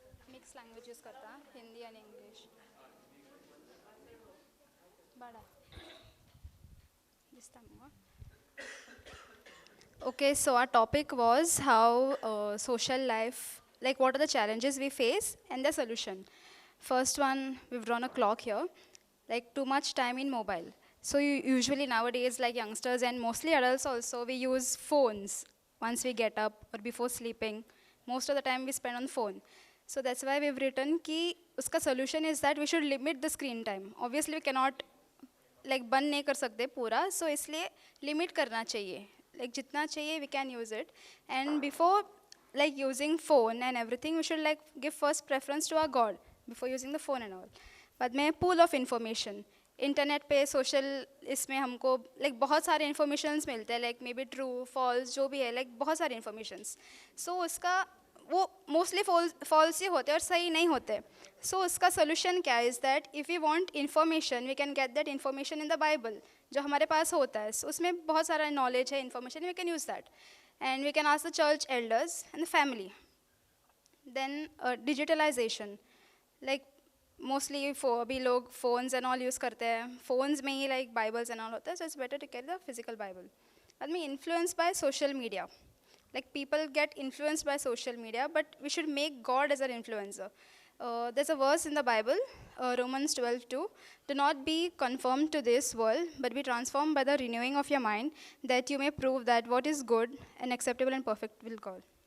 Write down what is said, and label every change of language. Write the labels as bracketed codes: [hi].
[hi] Mix languages करता है, Hindi and English. बड़ा this time हुआ। [en] Okay, so our topic was how social life, like what are the challenges we face and the solution. First one, we've drawn a clock here, like too much time in mobile. So usually nowadays, like youngsters and mostly adults also, we use phones once we get up or before sleeping. Most of the time we spend on phone. So that's why we've written [hi] कि उसका [en] solution is that we should limit the screen time. Obviously we cannot like [hi] बंद नहीं कर सकते पूरा, [en] so [hi] इसलिए [en] limit [hi] करना चाहिए, [en] like [hi] जितना चाहिए [en] we can use it. And before like using phone and everything, we should like give first preference to our God before using the phone and all. [hi] बाद में pool of information, इंटरनेट पे social इसमें हमको like बहुत सारे informations मिलते हैं, [en] like maybe true false [hi] जो भी है, लाइक बहुत सारे इन्फॉर्मेशंस। सो उसका वो मोस्टली फॉल्स ही होते हैं और सही नहीं होते। [en] so उसका solution क्या is that if you want information we can get that information in the Bible [hi] जो हमारे पास होता है। [en] so, [hi] उसमें बहुत सारा नॉलेज है, [en] Information, we can use that and we can ask the church elders and the family. Then digitalization, like mostly [hi] अभी लोग [en] phones and all [hi] यूज़ करते हैं, [en] phones [hi] में ही [en] like Bibles and all [hi] होता है, [en] So it's better to carry the physical Bible. [hi] बाद में [en] Influence by social media, like people get influenced by social media, but we should make God as an influencer. There's a verse in the Bible, Romans 12:2, do not be conformed to this world, but be transformed by the renewing of your mind, that you may prove that what is good and acceptable and perfect will God.